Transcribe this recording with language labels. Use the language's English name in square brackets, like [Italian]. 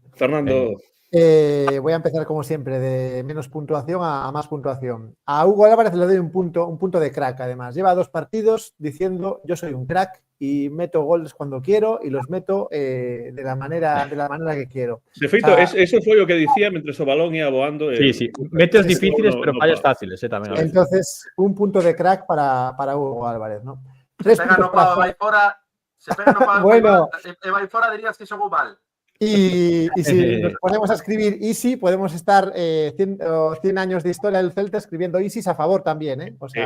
[Spanish] Fernando. Voy a empezar, como siempre, de menos puntuación a más puntuación. A Hugo Álvarez le doy un punto de crack, además. Lleva 2 partidos diciendo yo soy un crack y meto goles cuando quiero y los meto de la manera que quiero. [Galician] De feito, eso foi o que dicía mentre o balón ia voando. [Spanish] Sí. Metes difíciles, pero fallas fáciles, tamén. Entonces, un punto de crack para Hugo Álvarez, ¿no? 3 puntos para... [Galician] Se pega no pavo, bueno. E vai fora, dirías que xogou mal. [Spanish] Y si nos ponemos a escribir Easy, podemos estar 100 años de historia del Celta escribiendo Easy a favor también, ¿eh? O sea,